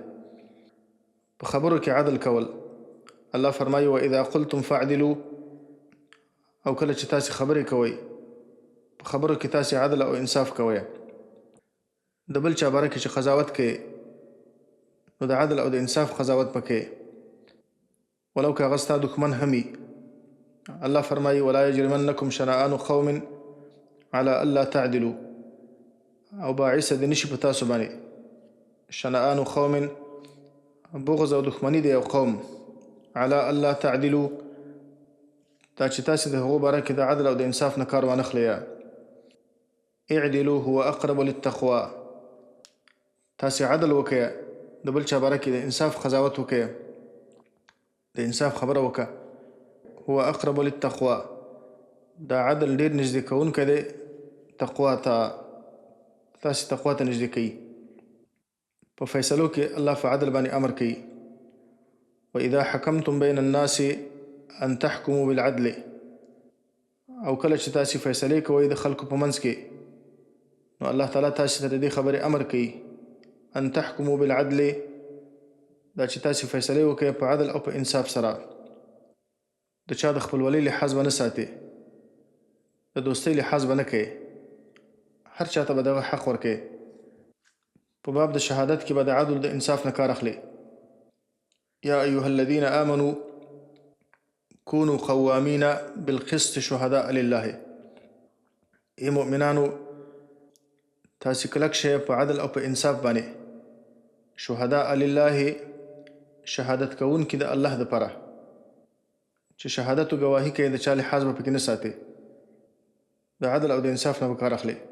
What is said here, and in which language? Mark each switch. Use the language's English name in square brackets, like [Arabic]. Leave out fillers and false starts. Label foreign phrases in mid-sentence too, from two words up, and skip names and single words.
[Pashto] په خبرو کې عدل کول، الله فرمایي [Arabic] واذا قلتم فاعدلوا، [Pashto] او کله چې تاسې خبرې کوئ په خبرو کې تاسې عدل او انصاف کوئ. د بل چا باره کې چې قضاوت کوئ نو د عدل او د انصاف قضاوت پکې، ولو که هغه ستا دښمن هم وي. [Arabic] الله فرمایي ولا یجرمنکم شنآن قوم على الا تعدلوا، [Pashto] او باعثه د نشي په تاسو باندې [Arabic] شنآن قوم [Pashto] بغض او دښمني دی یو قوم، [Arabic] على الا تعدلوا، [Pashto] دا چې تاسې د هغو باره کې د عدل او د انصاف نه کار وانخلئ. [Arabic] اعدلوا هو اقرب للتقوى، [Pashto] تاسې عدل وکئ، د بل چا باره کې د انصاف قضاوت وکئ، د انصاف خبره وکړه. [Arabic] هو اقرب للتقوى، [Pashto] دا عدل ډېر نږدې کوونکی دی تقوا ته، تاسې تقوا ته نږدې کوي. په فیصلو کې الله په عدل باندې امر کوي. [Arabic] واذا حکمتم بین الناس ان تحکموا بالعدل، [Pashto] او کله چې تاسې فیصلې کوئ د خلکو په منځ کې نو الله تعالی تاسې ته د دې خبرې امر کوي [Arabic] ان تحکموا بالعدل، [Pashto] دا چې تاسې فیصلې وکئ په عدل او په انصاف سره. د چا د خپلولۍ لحاظ به نه ساتئ، د دوستۍ لحاظ به نه کوئ، هر چاته به دغه حق ورکئ. په باب د شهادت کې به د عدل د انصاف نه کار اخلئ. [Arabic] یا ایها الذین آمنوا كونوا قوامین بالقسط شهداء لله، [Pashto] ای مؤمنانو تاسې کلک شئ په عدل او په انصاف باندې، [Arabic] شهداء لله، [Pashto] شهادت کوونکي د الله دپاره، چې شهادت او ګواهي کوي د چا لحاظ به پکې نه ساتئ، د عدل او د انصاف نه به کار اخلئ.